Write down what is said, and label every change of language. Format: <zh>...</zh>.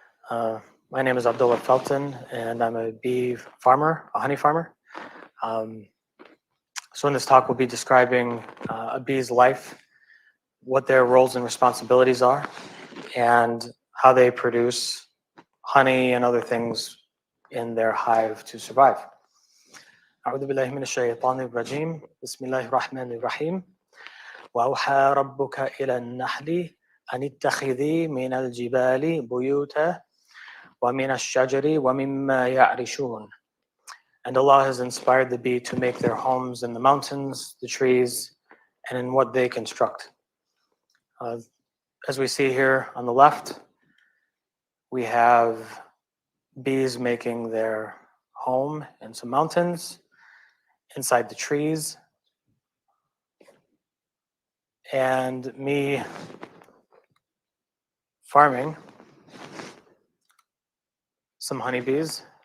<en>My name is Abdullah Felten, and I'm a bee farmer, a honey farmer. So in this talk, we'll be describing a bee's life, what their roles and responsibilities are, and how they produce honey and other things in their hive to survive.</en> <ar>أعوذ بالله من الشيطان الرجيم بسم الله الرحمن الرحيم وأوحى ربك إلى النحل أن اتخذي من الجبال بيوتا ومن الشجر ومما يعرشون.</ar> <en>And Allah has inspired the bee to make their homes in the mountains, the trees, and in what they construct. As we see here on the left, we have bees making their home in some mountains, inside the trees, and me farming some honeybees.</en>